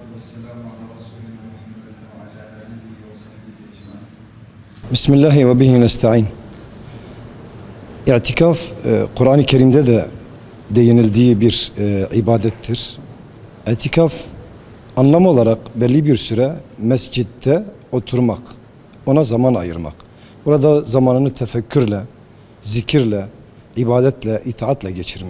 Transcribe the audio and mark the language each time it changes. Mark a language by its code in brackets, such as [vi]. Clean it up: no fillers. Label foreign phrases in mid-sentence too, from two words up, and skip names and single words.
[ar] والسلام على رسولنا محمد وعلى آله وصحبه أجمعين. بسم الله وبه نستعين. [tr] İ'tikaf, Kur'an-ı Kerim'de de değinildiği bir ibadettir. İ'tikaf, anlam olarak belli bir süre mescitte oturmak, ona zaman ayırmak. Burada zamanını tefekkürle, zikirle, ibadetle, itaatle geçirmek.